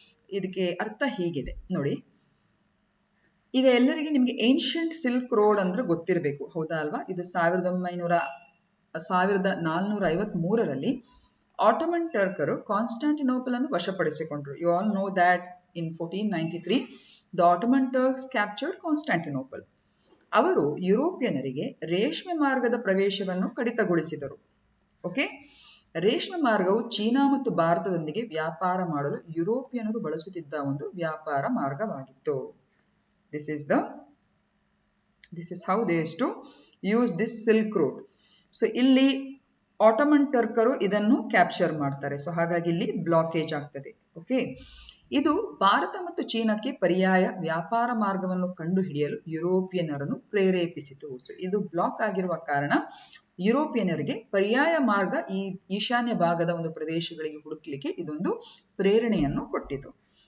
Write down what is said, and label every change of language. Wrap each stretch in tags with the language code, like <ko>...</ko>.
<kn>ಇದಕ್ಕೆ ಅರ್ಥ ಹೀಗಿದೆ ನೋಡಿ. ಈಗ ಎಲ್ಲರಿಗೆ ನಿಮ್ಗೆ ಏನ್ಷಿಯಂಟ್ ಸಿಲ್ಕ್ ರೋಡ್ ಅಂದ್ರೆ ಗೊತ್ತಿರಬೇಕು, ಹೌದಾ ಅಲ್ವಾ? ಇದು 1453ರಲ್ಲಿ ಆಟೋಮನ್ ಟರ್ಕರು ಕಾನ್ಸ್ಟಾಂಟಿನೋಪಲ್ ಅನ್ನು ವಶಪಡಿಸಿಕೊಂಡ್ರು.</kn> <en>You all know that in 1493, the Ottoman Turks captured Constantinople.</en> <kn>ಅವರು ಯುರೋಪಿಯನರಿಗೆ ರೇಷ್ಮೆ ಮಾರ್ಗದ ಪ್ರವೇಶವನ್ನು ಕಡಿತಗೊಳಿಸಿದರು. ಓಕೆ, ರೇಷ್ಮೆ ಮಾರ್ಗವು ಚೀನಾ ಮತ್ತು ಭಾರತದೊಂದಿಗೆ ವ್ಯಾಪಾರ ಮಾಡಲು ಯುರೋಪಿಯನರು ಬಳಸುತ್ತಿದ್ದ ಒಂದು ವ್ಯಾಪಾರ ಮಾರ್ಗವಾಗಿತ್ತು.</kn> <en>This is how they used to use this Silk Road.</en> <kn>So ಇಲ್ಲಿ ಆಟೋಮನ್ ಟರ್ಕರು ಇದನ್ನು ಕ್ಯಾಪ್ಚರ್ ಮಾಡ್ತಾರೆ. ಸೊ ಹಾಗಾಗಿ ಇಲ್ಲಿ ಬ್ಲಾಕೇಜ್ ಆಗ್ತದೆ. ಓಕೆ, ಇದು ಭಾರತ ಮತ್ತು ಚೀನಾಕ್ಕೆ ಪರ್ಯಾಯ ವ್ಯಾಪಾರ ಮಾರ್ಗವನ್ನು ಕಂಡುಹಿಡಿಯಲು ಯುರೋಪಿಯನರನ್ನು ಪ್ರೇರೇಪಿಸಿತು. ಸೊ ಇದು ಬ್ಲಾಕ್ ಆಗಿರುವ ಕಾರಣ ಯುರೋಪಿಯನರಿಗೆ ಪರ್ಯಾಯ ಮಾರ್ಗ ಈ ಈಶಾನ್ಯ ಭಾಗದ ಒಂದು ಪ್ರದೇಶಗಳಿಗೆ ಹುಡುಕ್ಲಿಕ್ಕೆ ಇದೊಂದು ಪ್ರೇರಣೆಯನ್ನು ಕೊಟ್ಟಿತು.</kn>